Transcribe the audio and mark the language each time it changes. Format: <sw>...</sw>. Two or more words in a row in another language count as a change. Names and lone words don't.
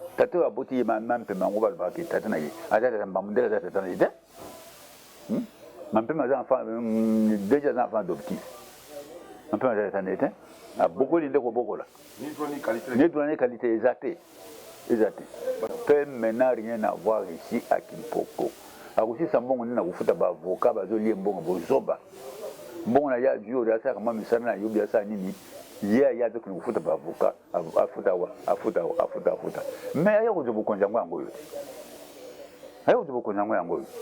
<ln>Tata oyo aboti ye ma, Mampembe yango balobaka ke tata na ye. Aza tata Mbambu, ndenge aza tata na ye te? Hmm? Mampembe aza enfant, hum, déjà aza</ln> <fr>enfant adoptif.</fr> <ln>Mampembe aza tata na ye te? Abokoli nde kobokola.</ln> <fr>Ni droit ni qualité. Ni droit ni qualité,</fr> <ln>eza te. Eza te.</ln> <fr>Pembe n'a rien à voir ici à Kimpoko.</fr> <ln>Akosisa mbongo nini na kofuta ba avocat bazolie mbongo bozoba. Mbongo na ya ju oyo asaka mwa misala na yo, bi asala nini? Ye ya zo kini kofuta ba avocat, af-, afuta wa, afuta wa, afuta, afuta. Mais aya kozwa bokonzi yango yango oyo. Aya kozwa bokonzi yango yango oyo.</ln>